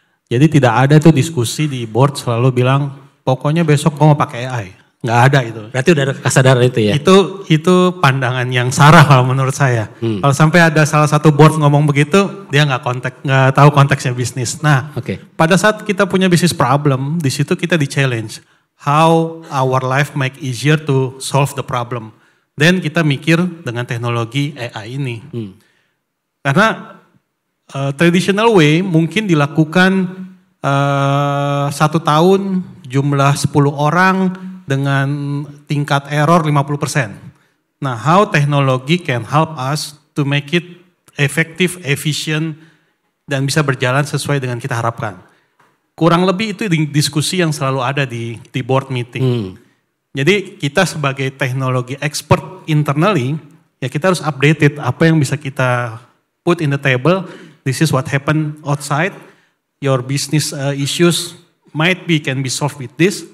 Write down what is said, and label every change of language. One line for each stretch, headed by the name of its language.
Indonesian: Jadi tidak ada tuh diskusi di board selalu bilang pokoknya besok gue mau pakai AI. Nggak ada itu. Berarti udah ada kesadaran itu ya? Itu pandangan yang salah kalau menurut saya. Kalau sampai ada salah satu board ngomong begitu, dia nggak tahu konteksnya bisnis. Nah, pada saat kita punya bisnis problem, di situ kita di-challenge.
English: How our life make easier to solve the problem.
Indonesian: Then kita mikir dengan teknologi AI ini. Karena
English: traditional way
Indonesian: mungkin dilakukan 1 tahun jumlah 10 orang dengan tingkat error 50%. Nah,
English: how technology can help us to make it effective, efficient,
Indonesian: dan bisa berjalan sesuai dengan kita harapkan. Kurang lebih itu diskusi yang selalu ada di board meeting. Jadi kita sebagai teknologi expert internally, ya kita harus updated apa yang bisa kita
English: put in the table. This is what happen outside. Your business issues can be solved with this.